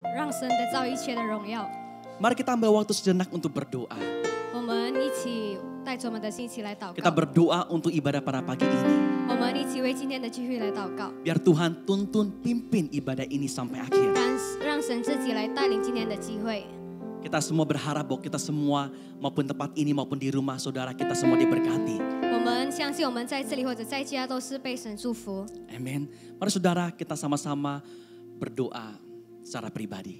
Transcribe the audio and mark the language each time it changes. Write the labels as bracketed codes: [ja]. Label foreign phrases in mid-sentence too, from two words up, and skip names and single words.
[zh] 让神得到一切的荣耀。 [id] Mari kita ambil waktu sejenak untuk berdoa. [zh] 我们一起带着我们的心一起来祷 [id] Kita [zh] 告。 [id] berdoa untuk ibadah pada pagi ini. [zh] 我们一起为今天的聚会来祷告， [id] Biar Tuhan tuntun pimpin ibadah ini sampai akhir. [zh] 让神自己来带领今天的聚会。 [id] Kita semua berharap bahwa kita semua maupun tempat ini maupun di rumah saudara kita semua diberkati. [zh] 我们相信我们在这里或者在家都是被神祝福。 [id] Amin. Mari saudara kita sama-sama berdoa secara pribadi.